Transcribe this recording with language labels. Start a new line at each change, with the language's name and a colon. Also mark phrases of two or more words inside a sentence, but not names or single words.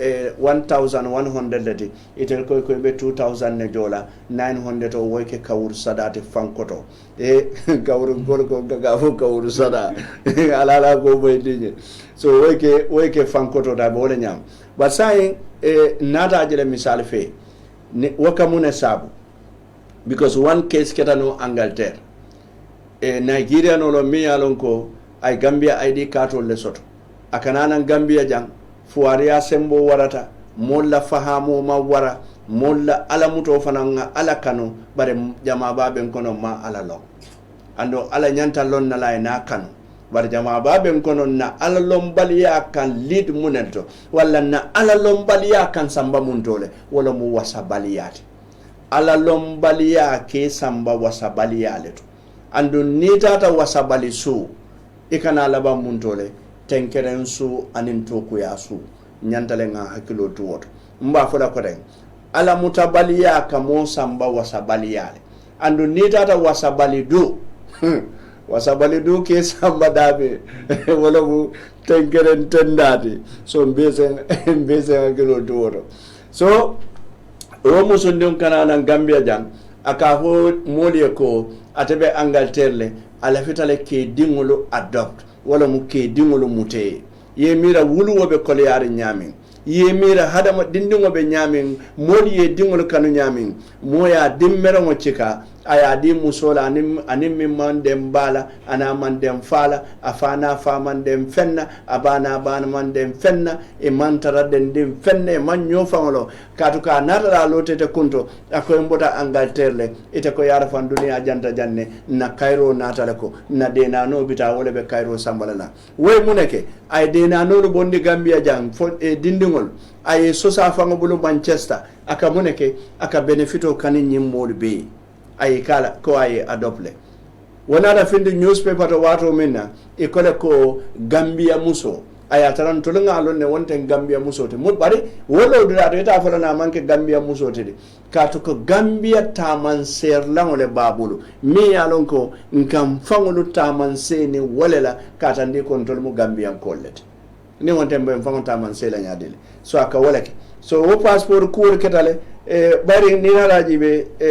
Mandingo: 1100 lati itel koy koy be 2000 ne jola 900 o woyke kawur sadate fankoto e kawur gol ko gafo kawur sada ala ko boy dinje so woyke fankoto da bole nyam ba sai nata jele misal fe wakamune sabu
English: because one case
Mandingo: ketano Angleterre Nigeria no lo mi alon ko ay Gambia ID card le soto akanana Gambia jang fuaria sembo warata molla fahamo ma wara molla ala muto fananga ala kanu bare jama baben kono ma ala lo ando ala nyanta lon na lay na kanu bare jama baben kono na ala lombaliya kan lead munento wala na ala lombaliya kan samba muntole wala mu wasabaliyati ala lombaliya ke samba wasabaliyale to ando ni tata wasabali su ikana laba muntole tenkeren su anin toku ya su nyantale nga hakilo tuwoto mba fola ko den ala mutabaliya kamo samba wasabaliyale ando ni tata wasabali do wasabali do ke samba dabe wala mu tenkeren tendati so mbese hakilo tuwoto so o musundum kanana Gambia jang aka ho moliye ko atebe Angleterre le ala fitale ke dingolo adopt wala mu ke dingolo mute ye mira wulu wobe kole yari nyamin ye mira hadama dindingo be nyamin modi ye dingolo kanu nyamin moya dimmere mo cika aya di musola anim mi mandem bala ana mandem fala afana fa mandem fenna abana bana mandem fenna e mantara den dim fenne man nyofangolo katuka natara lotete kunto akoy mbota Angleterre le ite ko yara fan duniya janta janne na Cairo natale ko na dena no bita wole be Cairo sambalana way muneke ay dena no bondi Gambia jang fo e dindingol ay sosa fango bulu Manchester aka muneke aka benefito kanin nyimmol be ay kala ko ay adople wonada finde newspaper to wato minna e kole ko Gambia muso aya taran to nga lonne wonte Gambia muso te mud bari wolo dura to ta fala na manke Gambia muso te de ka to ko Gambia taman ser langole babulu mi alon ko ngam fangolu taman se ni wolela ka tan di control mu Gambia kollet ni wonte mbem fangon taman se la nyadele so aka wolake so wo passport ko ketale bari ni haraji be